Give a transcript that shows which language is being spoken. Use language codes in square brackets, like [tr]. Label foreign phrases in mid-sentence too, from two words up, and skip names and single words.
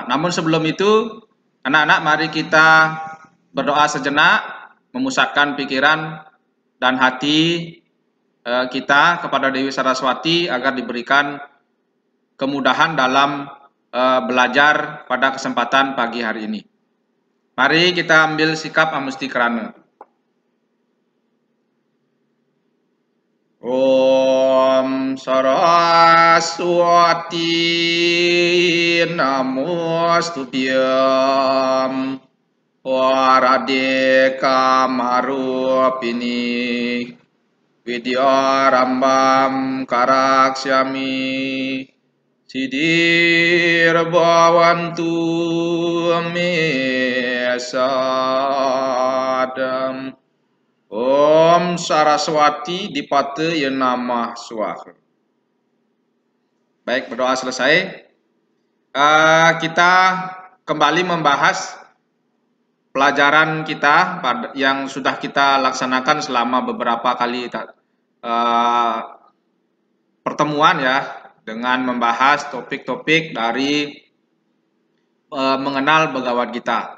[id] Namun sebelum itu, anak-anak mari kita berdoa sejenak, memusatkan pikiran dan hati kita kepada Dewi Saraswati agar diberikan kemudahan dalam belajar pada kesempatan pagi hari ini. Mari kita ambil sikap amusti kerana. [sa] Om Saraswati Namostubhyam Warade Kamarupini Vidyarambam Karaksyami Siddhir Bhavantu Me Sadam. Om Saraswati Dipate Yenamah Swaha. [id] Baik, berdoa selesai. Kita kembali membahas pelajaran kita yang sudah kita laksanakan selama beberapa kali pertemuan ya, dengan membahas topik-topik dari mengenal Bhagavad Gita.